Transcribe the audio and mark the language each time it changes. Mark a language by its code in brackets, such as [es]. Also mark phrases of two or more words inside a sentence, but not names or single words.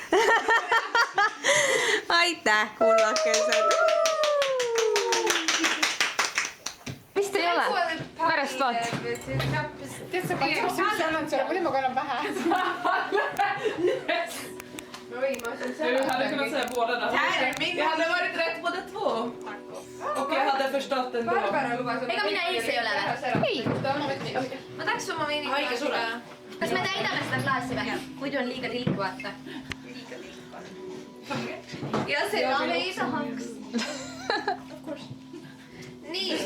[et] Aitäh, kullakesed! Vist ei ole? Pärast vaat. Tead sa kõik, mis üks annan sulle, muidu ma kannan pähe. Oi, ma olen [sv] Du hade kunnat säga båda där. Det hade varit rätt båda två. Och jag hade förstått ändå. [et] Ega mina ees ei ole või? Ei. Ma tahaks oma veini klaasiga. Kas me täidame seda klaasi või? Muidu on liiga tilku, vaata. Ja seda me ei tahaks. Nii.